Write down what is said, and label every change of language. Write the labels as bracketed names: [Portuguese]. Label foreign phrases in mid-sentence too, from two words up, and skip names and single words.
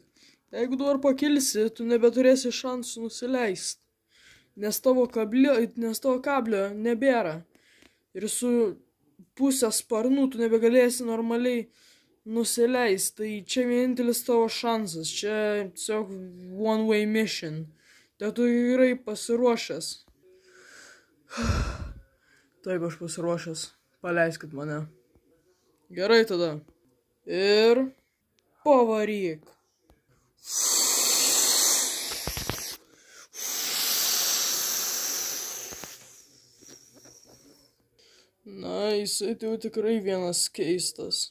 [Lithuanian] Jeigu dabar pakilsi, tu nebeturėsi šansų nusileisti, nes tavo kablio nebėra. Ir su pusę sparnų tu nebegalėsi normaliai nusileisti. Tai čia vienintelis tavo šansas. Čia tiesiog [English] one way mission. [Lithuanian] Tai tu gerai pasiruošęs. Taip, aš pasiruošęs. Paleiskit mane. Gerai tada. Ir pavaryk. Na, jisai tai jau tikrai vienas keistas.